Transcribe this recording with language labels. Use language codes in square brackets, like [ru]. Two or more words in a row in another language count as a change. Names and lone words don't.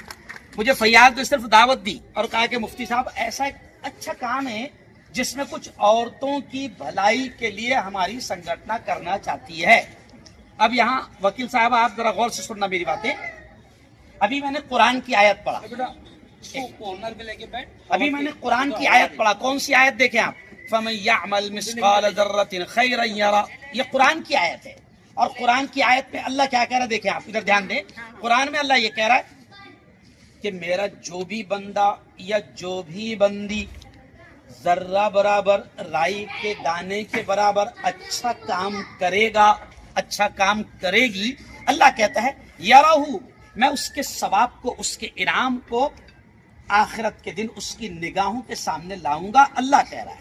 [hi] मुझे फैयाज ने सिर्फ दावत दी और कहा कि मुफ्ती साहब ऐसा एक अच्छा काम है जिसमें कुछ औरतों की भलाई के लिए हमारी संगठन करना चाहती है। अब यहाँ वकील साहब आप जरा गौर से सुनना मेरी बातें। अभी मैंने कुरान की आयत पढ़ा, अभी मैंने कुरान की आयत पढ़ा। कौन सी आयत देखें आप? [ar] فمن يعمل مثقال ذرة خيرا يره, [hi] ये कुरान की आयत है। और कुरान की आयत में अल्लाह क्या कह रहा है देखें आप, इधर ध्यान दें। कुरान में अल्लाह ये कह रहा है कि मेरा जो भी बंदा या जो भी बंदी जर्रा बराबर, राई के दाने के बराबर अच्छा काम करेगा, अच्छा काम करेगी, अल्लाह कहता है यराहू, मैं उसके सवाब को, उसके इनाम को आखिरत के दिन उसकी निगाहों के सामने लाऊंगा, अल्लाह कह रहा है।